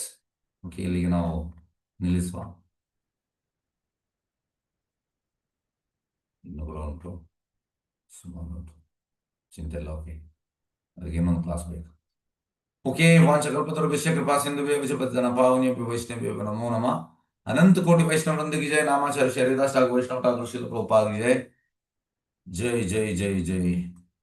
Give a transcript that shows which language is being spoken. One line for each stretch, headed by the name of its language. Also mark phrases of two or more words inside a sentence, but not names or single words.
Kannada: Okay, ಇಲ್ಲಿಗೆ ನಾವು ನಿಲ್ಲಿಸುವ. ಇನ್ನೊಬ್ಬರು ಉಂಟು, ಸುಮಾರು ಉಂಟು, ಚಿಂತೆ ಇಲ್ಲ. ಓಕೆ, ಅದಕ್ಕೆ ಇನ್ನೊಂದು ಕ್ಲಾಸ್ ಬೇಕು.
Sanskrit: ಓಕೆ, ವಾಂಚಕಲ್ಪತರುಭ್ಯಶ್ಚ ಕೃಪಾ ಸಿಂಧುಭ್ಯೋ ವಿಜಯಪತಿತನ ಪಾವನೇಭ್ಯೋ ವೈಷ್ಣವೇಭ್ಯೋ ನಮೋ ನಮಃ.
Hindi: अनंत कोटि वैष्णव वृंद की जय. नामाचार्य शरीरदास ठाकुर वैष्णव ठाकुर श्रील प्रभुपाद की जय. जय जय जय जय.